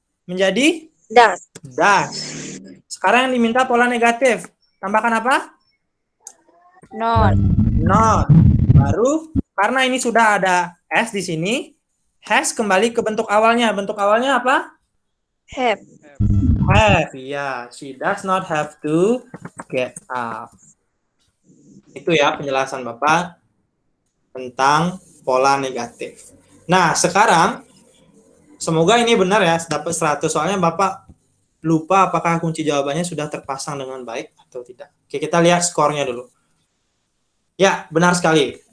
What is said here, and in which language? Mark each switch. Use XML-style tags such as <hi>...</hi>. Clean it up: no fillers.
<id>Menjadi</id> <en>Does.</en> <id>does. Sekarang yang diminta pola negatif. Tambahkan apa?</id> <en>Not. Not.</en> <id>Baru karena ini sudah ada s di sini, has kembali ke bentuk awalnya. Bentuk awalnya apa?</id> <en>Have. Have. Ya, she does not have to get up.</en> <id>Itu ya penjelasan Bapak tentang pola negatif. Nah, sekarang semoga ini benar ya, dapat 100. Soalnya Bapak lupa apakah kunci jawabannya sudah terpasang dengan baik atau tidak. Oke, kita lihat skornya dulu. Ya, benar sekali.</id>